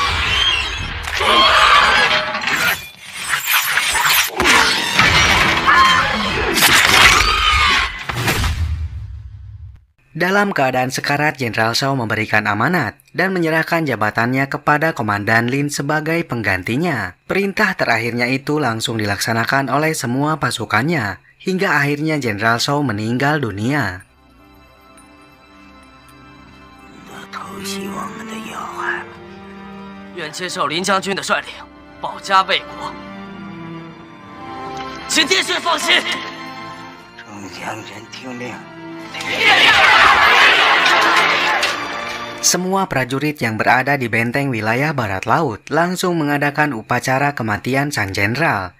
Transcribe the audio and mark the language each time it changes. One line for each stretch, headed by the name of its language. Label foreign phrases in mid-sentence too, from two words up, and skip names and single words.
Indonesian: Dalam keadaan sekarat, Jenderal Zhou memberikan amanat dan menyerahkan jabatannya kepada Komandan Lin sebagai penggantinya. Perintah terakhirnya itu langsung dilaksanakan oleh semua pasukannya, hingga akhirnya Jenderal Zhou meninggal dunia.
Chinese: 偷袭我们的要害，愿接受林将军的率领，保家卫国。请帝训放心。众将军听令。
Indonesian: Semua prajurit yang berada di benteng wilayah barat laut langsung mengadakan upacara kematian sang jenderal.